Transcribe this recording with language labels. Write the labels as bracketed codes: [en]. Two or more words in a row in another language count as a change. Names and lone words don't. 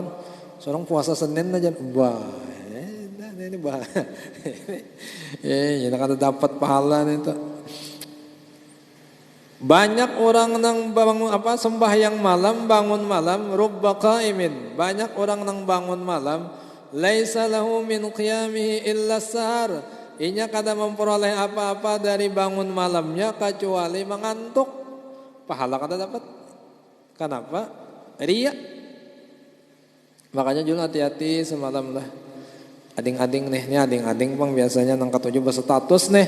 [bjn] Seorang puasa Senin aja. Wah, ini bah. Ini kada dapat pahala nih tuh. Banyak orang nang bangun sembahyang malam, bangun malam, [ar] rubba qaimin. [bjn] Banyak orang nang bangun malam, [ar] laisa lahu min qiyamihi illa sahar. [bjn] Inya kada memperoleh apa-apa dari bangun malamnya kecuali mengantuk. Pahala kada dapat. Kenapa? Ria. Makanya juga hati-hati semalam lah. Ading-ading nih, ini ading-ading pang biasanya nang ketujuh berstatus nih.